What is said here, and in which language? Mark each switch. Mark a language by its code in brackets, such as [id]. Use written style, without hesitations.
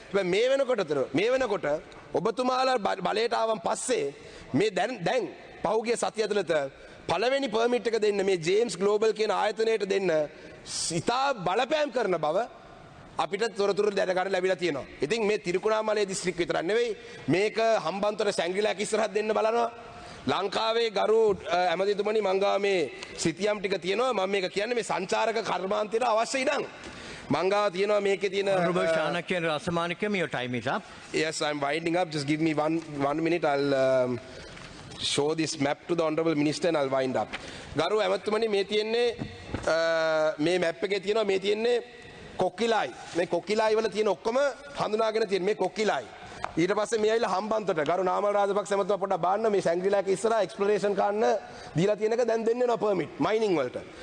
[si] හැබැයි මේ වෙනකොට ඔබතුමාලා බලයට ආවන් පස්සේ මේ දැන් පහුගිය සතිය ඇතුළත පළවෙනි පර්මිට් එක දෙන්න මේ ජේම්ස් ග්ලෝබල් කියන ආයතනයට දෙන්න ඉතා බලපෑම් කරන බව අපිට තොරතුරු දැනගන්න ලැබිලා තියෙනවා. ඉතින් මේ තිරිකුණාමලේ දිස්ත්‍රික්කය විතරක් නෙවෙයි මේක හම්බන්තොට සැංග්‍රිලාක ඉස්සරහට දෙන්න බලනවා. ලංකාවේ ගරු ඇමතිතුමනි මං ගාව මේ සිතියම් ටික තියෙනවා. මම මේක කියන්නේ මේ සංචාරක කර්මාන්තයට අවශ්‍ය ඉඩම්. මං ගාව තියෙනවා මේකේ තියෙන [en] Honorable Chanakyan Rasamanikam, your time is up. Yes, I'm winding up. Just give me one minute. I'll show this map to the Honorable Minister and I'll wind up. [si] ගරු ඇමතිතුමනි මේ තියෙන්නේ මේ මැප් එකේ තියෙනවා මේ තියෙන්නේ කොක්කිලයි. මේ කොක්කිලයි වල තියෙන ඔක්කොම හඳුනාගෙන තියෙන මේ කොක්කිලයි. ඊට පස්සේ මේ ඇවිල්ලා හම්බන්තොට ගරු නාමල් රාජපක්ෂ ඇමතුමා පොඩ්ඩක් බාන්න මේ සැංග්‍රිලාක ඉස්සරහා එක්ස්ප්ලොරේෂන් කරන්න දීලා තියෙන එක දැන් දෙන්නේ නැහැ පර්මිට් මයිනින් වලට.